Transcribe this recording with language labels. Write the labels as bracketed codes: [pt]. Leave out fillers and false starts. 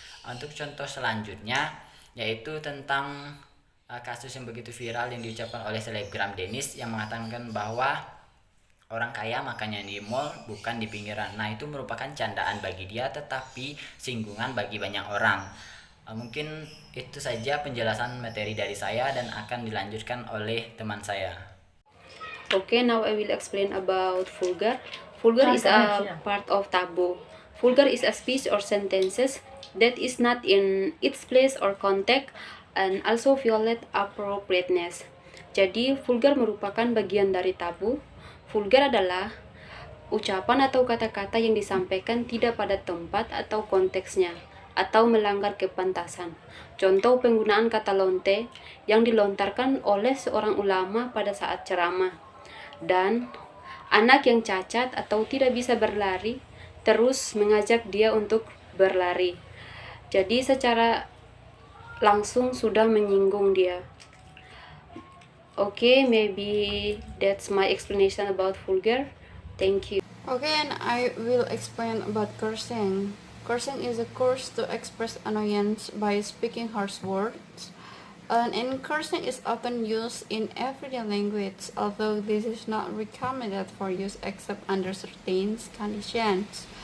[id] Untuk contoh selanjutnya yaitu tentang kasus yang begitu viral yang diucapkan oleh selebgram Dennis yang mengatakan bahwa orang kaya makannya di mall bukan di pinggiran. Nah, itu merupakan candaan bagi dia tetapi singgungan bagi banyak orang. Mungkin itu saja penjelasan materi dari saya dan akan dilanjutkan oleh teman saya. [en] Okay, now I will explain about vulgar. Vulgar is a part of taboo. Vulgar is a speech or sentences that is not in its place or context and also violate appropriateness. [id] Jadi, vulgar merupakan bagian dari tabu. Vulgar adalah ucapan atau kata-kata yang disampaikan tidak pada tempat atau konteksnya atau melanggar kepantasan. Contoh penggunaan kata lonte yang dilontarkan oleh seorang ulama pada saat ceramah. Dan anak yang cacat atau tidak bisa berlari terus mengajak dia untuk berlari. Jadi secara langsung sudah menyinggung dia. [en] Okay, maybe that's my explanation about vulgar. Thank you. Okay, and I will explain about cursing. Cursing is a curse to express annoyance by speaking harsh words. And cursing is often used in everyday language, although this is not recommended for use except under certain conditions.